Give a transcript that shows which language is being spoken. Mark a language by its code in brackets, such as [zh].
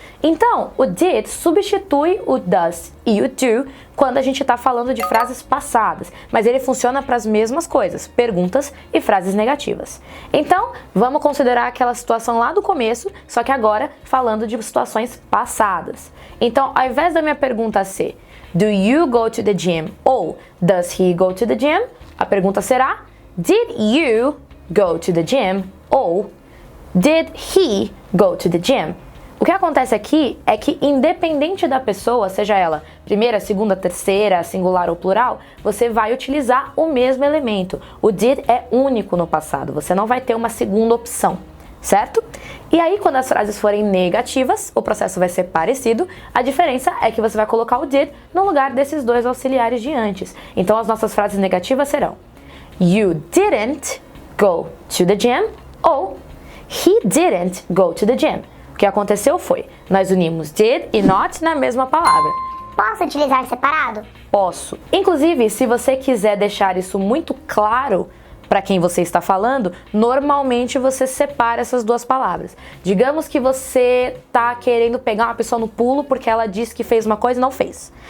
[pt] Então, o did substitui o does e o do quando a gente está falando de frases passadas, mas ele funciona para as mesmas coisas, perguntas e frases negativas. Então, vamos considerar aquela situação lá do começo, só que agora falando de situações passadas. Então, ao invés da minha pergunta ser [en] do you go to the gym ou does he go to the gym, [pt] a pergunta será [en] did you go to the gym ou did he go to the gym? [pt] O que acontece aqui é que, independente da pessoa, seja ela primeira, segunda, terceira, singular ou plural, você vai utilizar o mesmo elemento. O did é único no passado, você não vai ter uma segunda opção, certo? E aí, quando as frases forem negativas, o processo vai ser parecido, a diferença é que você vai colocar o did no lugar desses dois auxiliares de antes. Então, as nossas frases negativas serão [en] You didn't go to the gym ou He didn't go to the gym. [pt] O que aconteceu foi, nós unimos did e not na mesma palavra. Posso utilizar separado? Posso. Inclusive, se você quiser deixar isso muito claro para quem você está falando, normalmente você separa essas duas palavras. Digamos que você está querendo pegar uma pessoa no pulo porque ela disse que fez uma coisa e não fez.